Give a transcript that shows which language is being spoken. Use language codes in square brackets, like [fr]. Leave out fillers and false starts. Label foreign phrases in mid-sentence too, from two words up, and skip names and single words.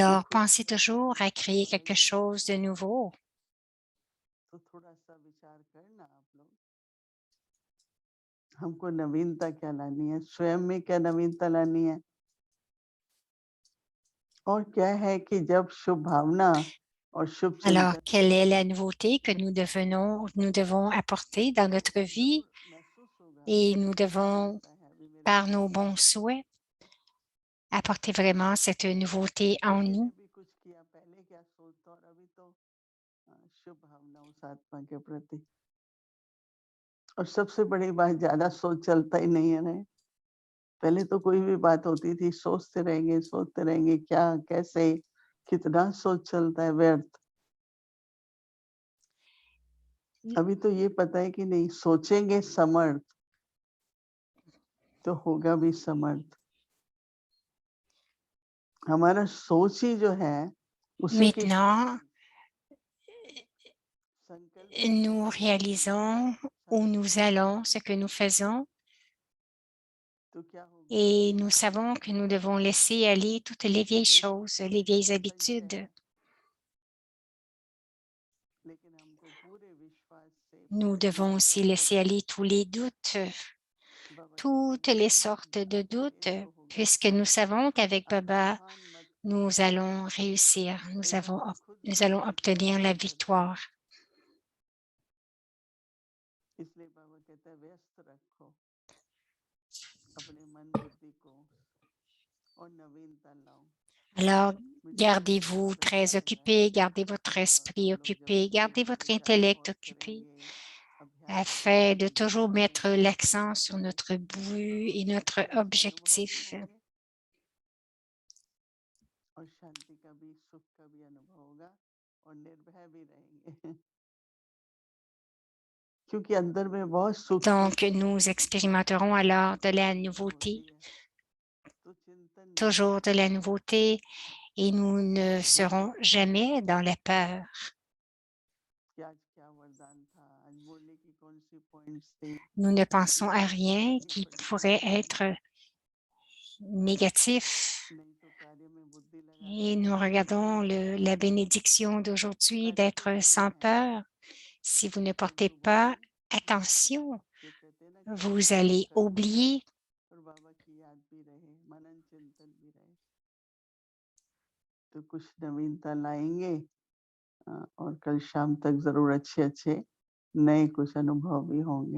[fr] Alors, [hi] कुछ [fr] pensez toujours à créer quelque chose de nouveau. [hi] तो थोड़ा सा विचार करना आप लोग हमको नवीनता क्या लानी है, स्वयं में क्या नवीनता लानी है और क्या है कि जब शुभ भावना और शुभ [fr] Alors, [hi] चिंतन [fr] quelle est la nouveauté que nous devons apporter dans notre vie [hi] महसूस होगा [fr] et nous devons, par nos bons souhaits, apporter vraiment cette nouveauté en [hi] किसी ने [fr] nous. [hi] भी कुछ किया पहले क्या सोचता और अभी तो शुभ भावना उस आत्मा के प्रति और सबसे बड़ी बात ज्यादा सोच चलता ही नहीं है ना पहले तो कोई भी बात होती थी सोचते रहेंगे क्या कैसे कितना सोच चलता है व्यर्थ अभी तो ये पता है कि नहीं सोचेंगे समर्थ तो होगा भी समर्थ हमारा सोच ही जो है उसी की [fr] Maintenant, [hi] संकल्प [fr] nous réalisons où nous allons, ce que nous faisons, [hi] तो क्या होगा [fr] et nous savons que nous devons laisser aller toutes les vieilles choses, les vieilles habitudes. [hi] लेकिन हमको पूरे विश्वास से [fr] Nous [hi] पूरे [fr] devons aussi [hi] निश्चय [fr] laisser aller tous les doutes, [hi] बाबा [fr] toutes les sortes de doutes, puisque nous savons qu'avavec Baba, nous allons réussir, nous allons obtenir la victoire. [hi] इसलिए बाबा कहता है व्यस्त रखो अपने मन बुद्धि को और नवीनता लाओ [fr] Alors, gardez-vous très occupé, gardez votre esprit occupé, gardez votre intellect occupé, afin de toujours mettre l'accent sur notre but et notre objectif. [hi] और शांति का भी सुख का भी अनुभव होगा और निर्भय भी रहेंगे क्योंकि अंदर में बहुत सुख [fr] Donc, nous expérimenterons alors de la nouveauté, [hi] तो चिंतन [fr] toujours de la nouveauté, et nous ne serons jamais dans la peur. [hi] कि आज क्या वरदान था आज बोलने की कौन सी पॉइंट्स थी [fr] Nous ne pensons à rien qui pourrait être négatif. [hi] नहीं तो कार्य में बुद्धि लगा [fr] Et nous regardons la bénédiction d'aujourd'hui d'être sans peur. Si vous ne portez pas attention, [hi] जो कहते हैं ना कि [fr] vous allez oublier. [hi] और बाबा की याद भी रहे मनन चिंतन भी रहे तो कुछ नवीनता लाएंगे और कल शाम तक जरूर अच्छे नए कुछ अनुभव भी होंगे